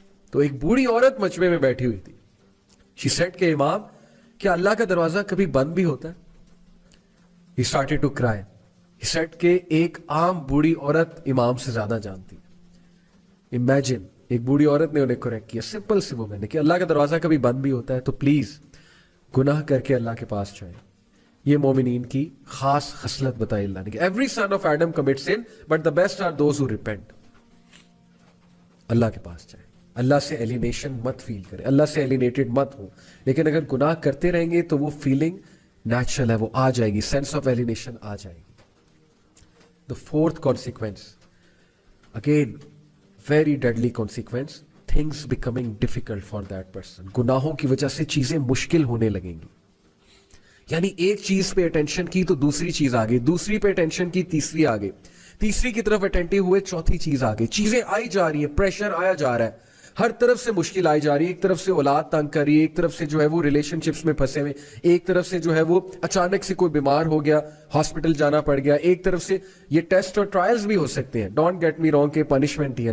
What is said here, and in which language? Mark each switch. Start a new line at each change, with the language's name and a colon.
Urdu: تو ایک بوڑھی عورت مجمع میں بیٹھی ہوئی تھی.
English: she said
Urdu: کہ امام کیا اللہ کا دروازہ کبھی بند بھی ہوتا ہے؟
English: He started to cry. He said
Urdu: کہ ایک عام بوڑھی عورت امام سے زیادہ جانتی ہے. Imagine ایک بوڑھی عورت نے انہیں کریکٹ کیا, سمپل سی وومن نے, کہ اللہ کا دروازہ کبھی بند بھی ہوتا ہے تو پلیز گناہ کر کے اللہ کے پاس جائیں. یہ مومنین کی خاص خصلت بتائی اللہ نے کہ
English: every son of Adam commits sin but the best are those who repent.
Urdu: اللہ کے پاس جائیں, اللہ سے ایلینیشن مت فیل کریں, اللہ سے ایلینیٹڈ مت ہو. لیکن اگر گناہ کرتے رہیں گے تو وہ فیلنگ نیچرل ہے, وہ آ جائے گی, سینس آف ایلینیشن آ جائے گی.
English: The fourth consequence, again very deadly consequence, things becoming difficult for that person.
Urdu: گناہوں کی وجہ سے چیزیں مشکل ہونے لگیں گی. یعنی ایک چیز پہ اٹینشن کی تو دوسری چیز آ گئی, دوسری پہ اٹینشن کی تیسری آ گئی, تیسری کی طرف اٹینٹیو ہوئے چوتھی چیز آ گئی. چیزیں آئی جا رہی ہیں, پریشر آیا جا رہا ہے, ہر طرف سے مشکل آئی جا رہی ہے. ایک طرف سے اولاد تنگ کر رہی ہے, ایک طرف سے جو ہے وہ ریلیشن شپس میں پھنسے ہوئے, ایک طرف سے جو ہے وہ اچانک سے کوئی بیمار ہو گیا, ہاسپٹل جانا پڑ گیا, ایک طرف سے یہ ٹیسٹ اور ٹرائلز بھی ہو سکتے ہیں,
English: don't get me wrong,
Urdu: کہ پنشمنٹ ہی ہے.